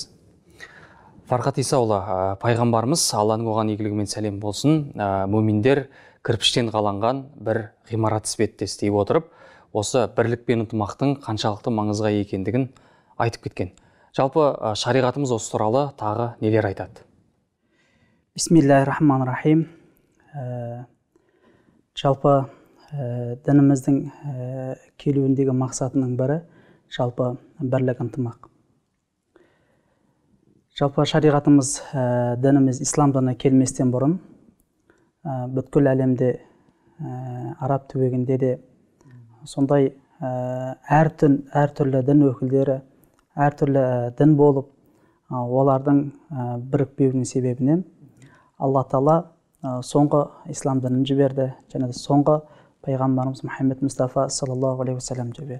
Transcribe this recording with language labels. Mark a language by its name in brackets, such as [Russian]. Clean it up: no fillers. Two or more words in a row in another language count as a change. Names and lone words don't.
[Kazakh] Фархат Исаұлы, пайғамбарымыз, Алланың оған игілігімен сәлем болсын, муминдер кірпіштен қаланған бір ғимарат іспеттес дей отырып, осы бірлік пен ынтымақтың қаншалықты маңызға екендігін айтып кеткен. Жалпы шариғатымыз осы туралы тағы нелер айтады? [Arabic] بسم الله الرحمن الرحيم. [Kazakh] Жалпы дініміздің келуіндегі мақсатының бірі жалпы бірлік, ынтымақ. Жалпы шариғатымыз, дініміз ислам діні келместен бұрын бүткіл әлемде, араб түбегінде де сондай әртүрлі дін өкілдері, әртүрлі дін болып, олардың бірікпеуінің себебінен Алла Тағала соңғы ислам дінін жіберді, және соңғы пайғамбарымыз Мұхаммед Мұстафа [Arabic] صلى الله عليه وسلم [Kazakh] жіберді.